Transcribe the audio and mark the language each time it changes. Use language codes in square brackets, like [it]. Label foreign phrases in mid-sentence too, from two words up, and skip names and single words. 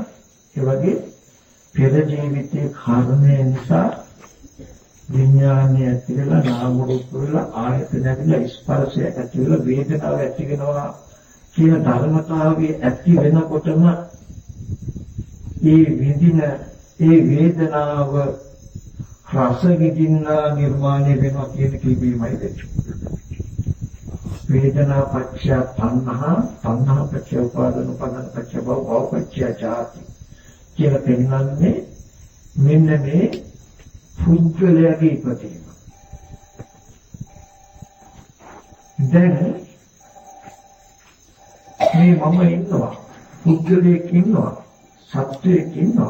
[si] ඒ වගේ පෙර ජීවිතේ කර්මය නිසා විඥානය ඇතිවලා නාම රූප වල ආයතන ඇතිවලා ස්පර්ශය ඇතිවලා වේදනාව ඇති වෙනවා කියන ධර්මතාවයේ ඇති වෙනකොටම ඒ විඳින ඒ වේදනාව රස විඳින්නා නිර්මාණය වෙනවා කියන කීපීමයි දෙන්නේ. [pi] වේදනා පච්චය තණ්හා තණ්හා පච්චය උපාදාන උපාදාන පච්චය භව භව පච්චය ජාති [si] කියලා පෙන්වන්නේ මෙන්න මේ පුද්ගලයාගේ ඉපදීම. දැන් මේ මම ඉන්නවා පුද්ගලයෙක් ඉන්නවා සත්වයෙක් ඉන්නවා.